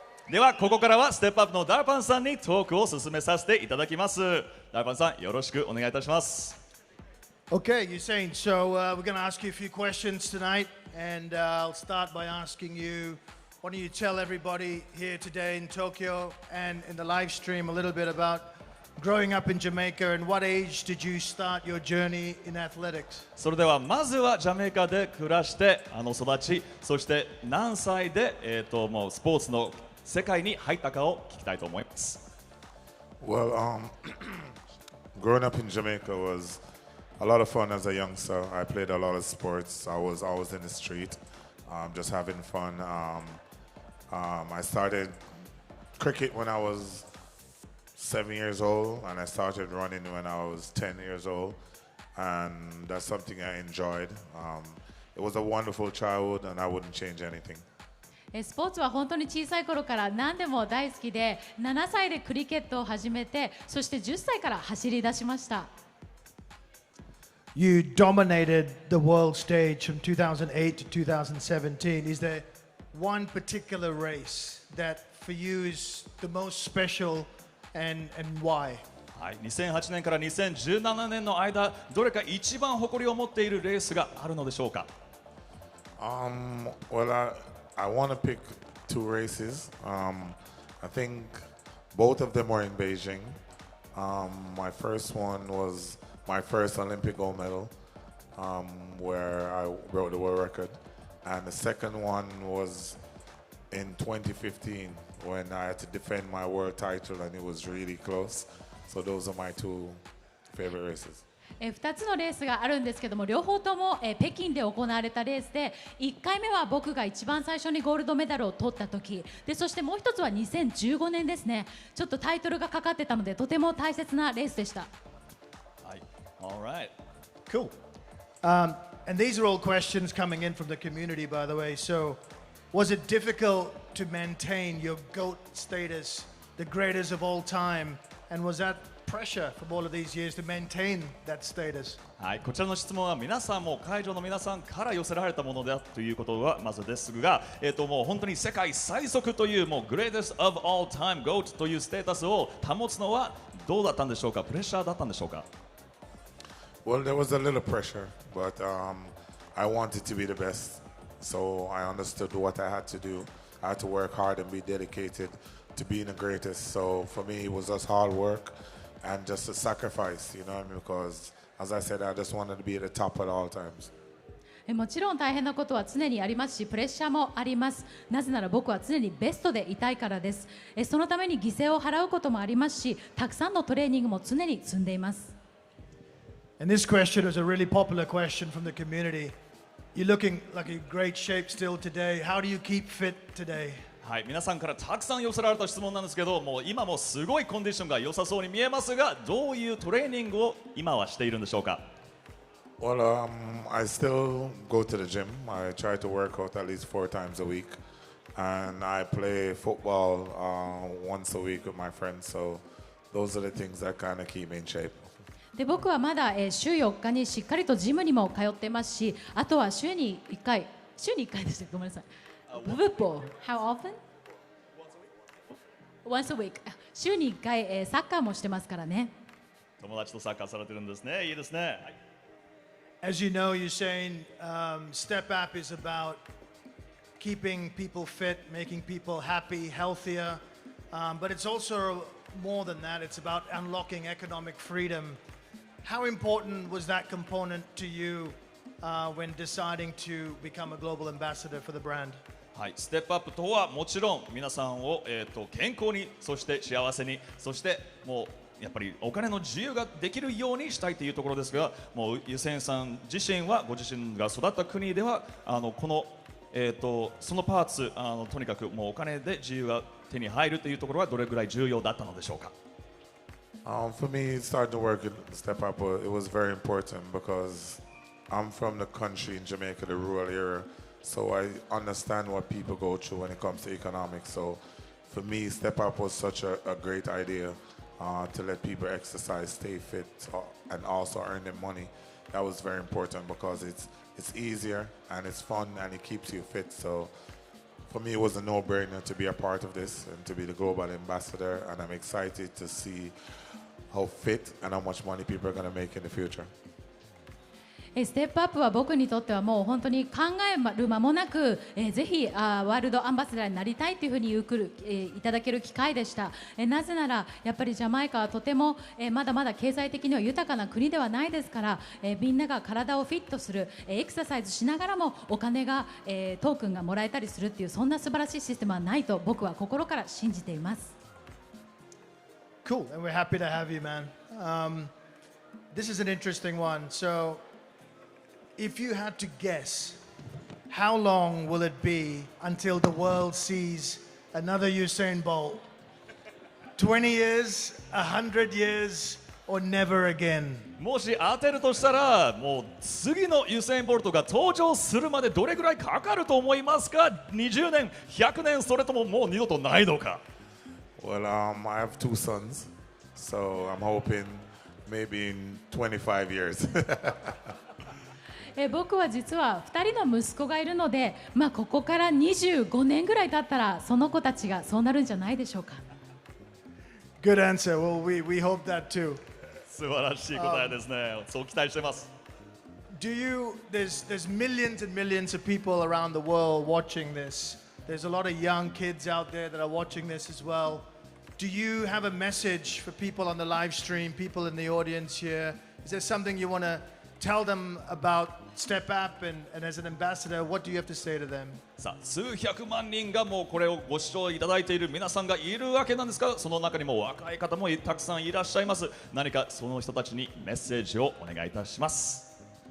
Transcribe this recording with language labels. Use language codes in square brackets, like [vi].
[ja] ではここからはステップアップのダルパンさんにトークを進めさせていただきます。ダルパンさんよろしくお願いいたします。 [en] Okay, Usain. So we're going to ask you a few questions tonight, and I'll start by asking you, why don't you tell everybody here today in Tokyo and in the live stream a little bit about growing up in Jamaica and what age did you start your journey in athletics? [ja] それではまずはジャメイカで暮らして育ち、そして何歳でもうスポーツの世界に入ったかを聞きたいと思います。 [en] Well, growing up in Jamaica was a lot of fun as a youngster. I played a lot of sports. I was always in the street, just having fun. I started cricket when I was 7 years old, and I started running when I was 10 years old, and that's something I enjoyed. It was a wonderful childhood, and I wouldn't change anything. [ja] スポーツは本当に小さい頃から何でも大好きで、7歳でクリケットを始めて、そして10歳から走り出しました。 [en] You dominated the world stage from 2008 to 2017. Is there one particular race that for you is the most special and why? [ja] はい、2008年から2017年の間、どれか一番誇りを持っているレースがあるのでしょうか。 [en] Well, I want to pick two races. I think both of them were in Beijing. My first one was my first Olympic gold medal, where I broke the world record. And the second one was in 2015 when I had to defend my world title, and it was really close. So those are my two favorite races. [ja] 2つのレースがあるんですけども、両方とも北京で行われたレースで、1回目は僕が一番最初にゴールドメダルを取った時で、そしてもう一つは2015年ですね。ちょっとタイトルがかかってたので、とても大切なレースでした。 [en] はい、All right. Cool. And these are all questions coming in from the community, by the way. So, was it difficult to maintain your GOAT status, the greatest of all time? And was that pressure from all of these years to maintain that status? [ja] はい、こちらの質問は皆さんも会場の皆さんから寄せられたものだということはまずですが、もう本当に世界最速というもう Greatest of all time GOAT というステータスを保つのはどうだったんでしょうか。プレッシャーだったんでしょうか。 [en] Well, there was a little pressure, but I wanted to be the best. So I understood what I had to do. I had to work hard and be dedicated to being the greatest. So for me, it was just hard work and just a sacrifice, you know what I mean? Because, as I said, I just wanted to be at the top at all times. [ja] もちろん大変なことは常にありますし、プレッシャーもあります。なぜなら僕は常にベストでいたいからです。そのために犠牲を払うこともありますし、たくさんのトレーニングも常に積んでいます。 [en] And this question is a really popular question from the community. You're looking like in great shape still today. How do you keep fit today? [ja] はい、皆さんからたくさん寄せられた質問なんですけど、もう今もすごいコンディションが良さそうに見えますが、どういうトレーニングを今はしているんでしょうか。 [en] Well, I still go to the gym. I try to work out at least 4 times a week. And I play football once a week with my friends. So those are the things that kind of keep me in shape. [ja] で僕はまだ、週4日にしっかりとジムにも通ってますし、あとは週に1回でした。ごめんなさい。 [en] Football. How often? Once a week. [ja] 週に1回、サッカーもしてますからね。友達とサッカーされてるんですね。いいですね。はい、 [en] As you know, you're saying Step Up is about keeping people fit, making people happy, healthier. But it's also more than that. It's about unlocking economic freedom. How important was that component to you when deciding to become a global ambassador for the brand? [ja] はい、ステップアップとはもちろん皆さんを、健康に、そして幸せに、そしてもうやっぱりお金の自由ができるようにしたいというところですが、もうユセンさん自身はご自身が育った国ではこの、そのパーツとにかくもうお金で自由が手に入るというところはどれぐらい重要だったのでしょうか。 [en] For me, starting to work at Step Up, it was very important because I'm from the country in Jamaica, the rural area, so I understand what people go through when it comes to economics. So for me, Step Up was such a great idea to let people exercise, stay fit, and also earn them money. That was very important because it's easier and it's fun and it keeps you fit. So for me, it was a no-brainer to be a part of this and to be the global ambassador. And I'm excited to see how fit and how much money people are going to make in the future. [ja] ステップアップは僕にとってはもう本当に考える間もなく、ぜひワールドアンバサダーになりたいというふうにいただける機会でした。なぜならやっぱりジャマイカはとてもまだまだ経済的には豊かな国ではないですから、みんなが体をフィットする、エクササイズしながらもお金が、トークンがもらえたりするっていうそんな素晴らしいシステムはないと僕は心から信じています。 [en] Cool, and we're happy to have you, man. This is an interesting one. So, if you had to guess, how long will it be until the world sees another Usain Bolt? 20 years, 100 years, or never again? [ja] もし当てるとしたら、もう次のユセイン・ボルトが登場するまでどれぐらいかかると思いますか？ 20 年、100年、それとももう二度とないのか？ [en] Well, I have 2 sons, so I'm hoping maybe in 25 years. [ja] 僕は実は2人の息子がいるので、ここから25年ぐらい経ったらその子たちがそうなるんじゃないでしょうか。 [en] Good answer. Well, we hope that too. [ja] 素晴らしい答えですね。そう期待してます。 [en] There's millions and millions of people around the world watching this. There's a lot of young kids out there that are watching this as well. Do you have a message for people on the live stream, people in the audience here? Is there something you want to tell them about Step Up and as an ambassador, what do you have to say to them? [ja] さあ、数百万人がもうこれをご視聴いただいている皆さんがいるわけなんですが、その中にも若い方もたくさんいらっしゃいます。何かその人たちにメッセージをお願いいたします。